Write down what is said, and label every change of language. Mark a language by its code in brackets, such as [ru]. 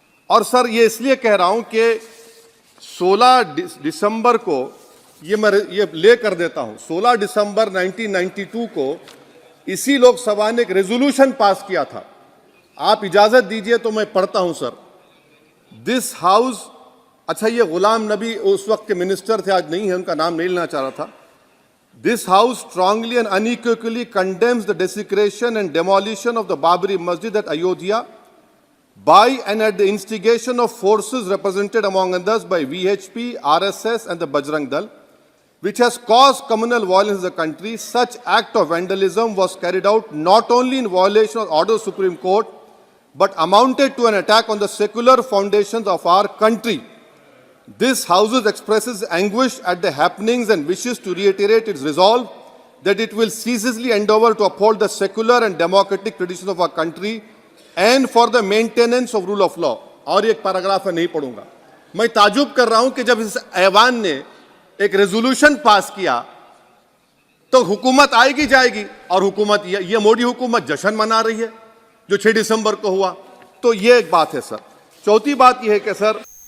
[hi] और सर, ये इसलिए कह रहा हूं कि 16 दिसंबर को ये ले कर देता हूं, 16 दिसंबर 1992 को इसी लोकसभा ने एक रेजोल्यूशन पास किया था। आप इजाजत दीजिए तो मैं पढ़ता हूं सर। [en] this house, [hi] अच्छा, ये गुलाम नबी उस वक्त के मिनिस्टर थे, आज नहीं है, उनका नाम नहीं लेना चाह रहा था। [en] This house strongly and unequivocally condemns the desecration and demolition of the Babri Masjid at Ayodhya by and at the instigation of forces represented among others by VHP, RSS and the Bajrang Dal, which has caused communal violence in the country. Such act of vandalism was carried out not only in violation of order of Supreme Court, but amounted to an attack on the secular foundations of our country. This House expresses anguish at the happenings and wishes to reiterate its resolve that it will ceaselessly endeavor to uphold the secular and democratic traditions of our country and for the maintenance of rule of law. [hi] और एक paragraph नहीं पढ़ूंगा। मैं ताजुब कर रहा हूं कि जब इस ऐवान ने एक रेजोल्यूशन पास किया तो हुकूमत आएगी जाएगी, और हुकूमत ये मोदी हुकूमत जश्न मना रही है जो 6 दिसंबर को हुआ। तो ये एक बात है सर। चौथी बात यह है कि सर,